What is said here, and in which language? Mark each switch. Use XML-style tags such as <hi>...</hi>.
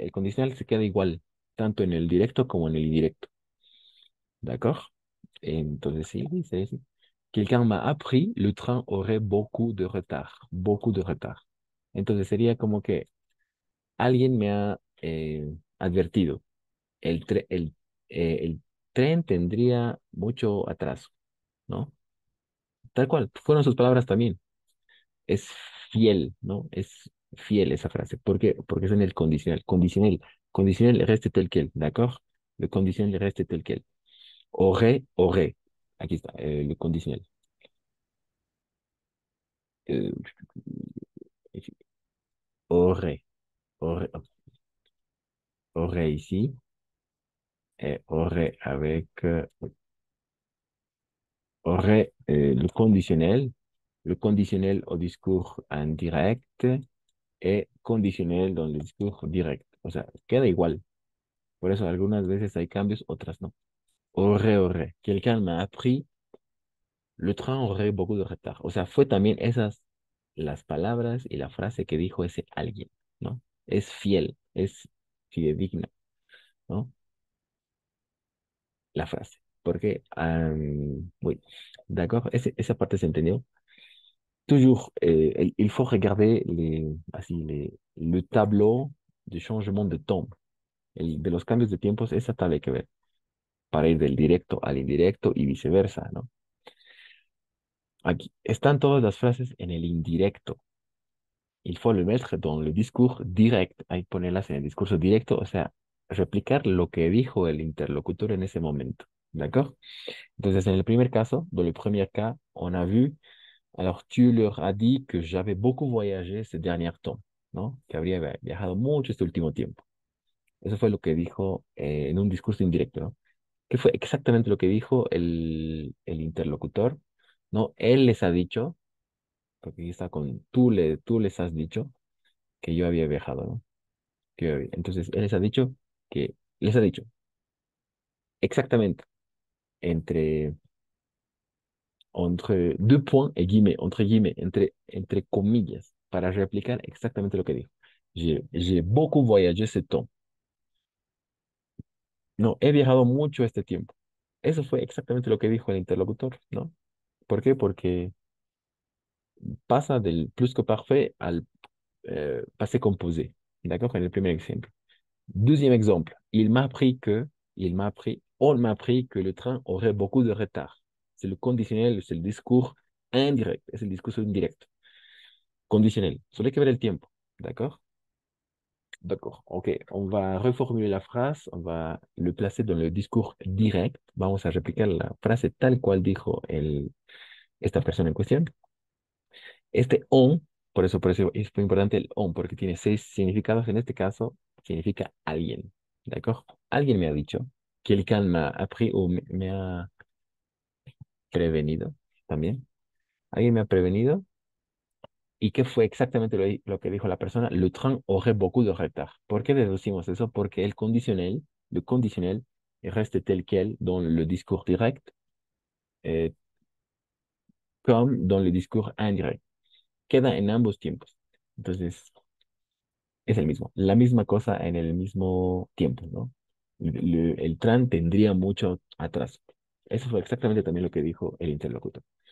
<es>El condicional se queda igual, tanto en el directo como en el indirecto. ¿D'accord? Entonces sí, dice sí.</es> <fr>Quelqu'un m'a appris, le train aurait beaucoup de retard. Beaucoup de retard.</fr> <es>Entonces sería como que alguien me ha advertido. El tren tendría mucho atraso, ¿no? Tal cual, fueron sus palabras también. Es fiel, ¿no? Es fiel esa frase. ¿Por qué? Porque es en el condicional. Condicional</es> <fr>reste tel quel,</fr> <es>¿d'accord?</es> <fr>Le condicional reste tel quel. Aurait.</fr> <es>Aquí está,</es> <fr>le condicional. Euh, aurait, aurait, aurait ici, et aurait avec, aurait le conditionnel au discours indirect et conditionnel dans le discours direct.</fr> <es>O sea, queda igual. Por eso algunas veces hay cambios, otras no.</es> <fr>Aurait. Quelqu'un m'a appris, le train aurait beaucoup de retard.</fr> <es>O sea, fue también esas las palabras y la frase que dijo ese alguien, ¿no? Es fiel, es fidedigna, ¿no? La frase. Porque,</es> <fr>oui, d'accord,</fr> <es>esa parte se entendió.</es> <fr>Toujours, il faut regarder le tableau de changement de temps,</fr> <es>de los cambios de tiempos, esa tabla hay que ver, para ir del directo al indirecto y viceversa, ¿no? Aquí están todas las frases en el indirecto.</es> <fr>Il faut le mettre dans le discours direct.</fr> <es>Hay que ponerlas en el discurso directo, o sea, replicar lo que dijo el interlocutor en ese momento.</es> <fr>¿D'accord?</fr> <es>Entonces, en el primer caso,</es> <fr>dans le premier cas, on a vu, alors tu leur as dit que j'avais beaucoup voyagé ces derniers temps, ¿no?</fr> <es>Que habría viajado mucho este último tiempo. Eso fue lo que dijo en un discurso indirecto, ¿no? Que fue exactamente lo que dijo el interlocutor, ¿no? Él les ha dicho, porque aquí está con tú les has dicho que yo había viajado, ¿no? Entonces, él les ha dicho exactamente entre,</es> <fr>entre deux points et guillemets, entre guillemets,</fr> <es>entre comillas, para replicar exactamente lo que dijo.</es> <fr>J'ai beaucoup voyagé ce temps.</fr> <es>No, he viajado mucho este tiempo. Eso fue exactamente lo que dijo el interlocutor, ¿no? ¿Por qué? Porque pasa del plus que parfait al passé composé. D'accord? En el primer ejemplo.</es> <fr>Deuxième exemple, on m'a appris que le train aurait beaucoup de retard. C'est le conditionnel, c'est le discours indirect,</fr> <es>es el discurso indirecto.</es> <fr>Conditionnel,</fr> <es>solo hay que ver el tiempo,</es> <fr>¿d'accord? D'accord, ok, on va reformuler la phrase, on va le placer dans le discours direct.</fr> <es>Vamos a replicar la frase tal cual dijo esta persona en cuestión. Este on, por eso es muy importante el on, porque tiene seis significados. En este caso, significa alguien. ¿De acuerdo? Alguien me ha dicho,</es> <fr>quelqu'un m'a appris</fr> <es>o me ha prevenido también. Alguien me ha prevenido. ¿Y qué fue exactamente lo que dijo la persona?</es> <fr>Le train aurait beaucoup de retard. ¿Por qué deducimos eso? Porque le conditionnel, reste tel quel dans le discours direct, eh, comme dans le discours indirect.</fr> <es>Queda en ambos tiempos. Entonces, Es el mismo, la misma cosa en el mismo tiempo, ¿no? El tren tendría mucho atraso. Eso fue exactamente también lo que dijo el interlocuteur.</es>